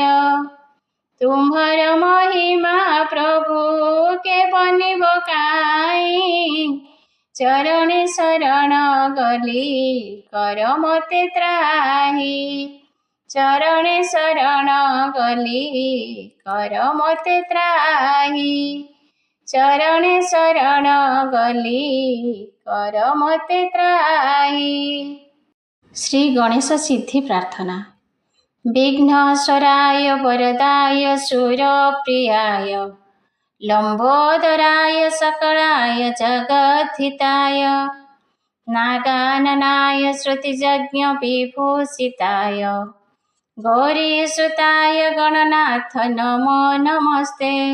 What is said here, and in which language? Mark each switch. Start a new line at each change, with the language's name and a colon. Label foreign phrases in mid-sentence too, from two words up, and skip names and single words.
Odia: ତୁମ୍ଭର ମହିମା ପ୍ରଭୁ କେ ବନିବ କାଇ, ଚରଣେ ଶରଣ ଗଲି କର ମତେ ତ୍ରାହି। ଚରଣେ ଶରଣ ଗଲି କର ମତେ ତ୍ରାହି। ଚରଣେ ଶରଣ ଗଲି କର ମତେ ତ୍ରାହି। ଶ୍ରୀ ଗଣେଶ ସିଦ୍ଧି ପ୍ରାର୍ଥନା।
Sanskrit: विघ्नेश्वराय वरदाय सूरप्रियाय लंबोदराय सकलाय जगद्धिताय नागाननाय श्रुतिजज्ञ विभूषिताय गौरीसुताय गणनाथ नमो नमस्ते।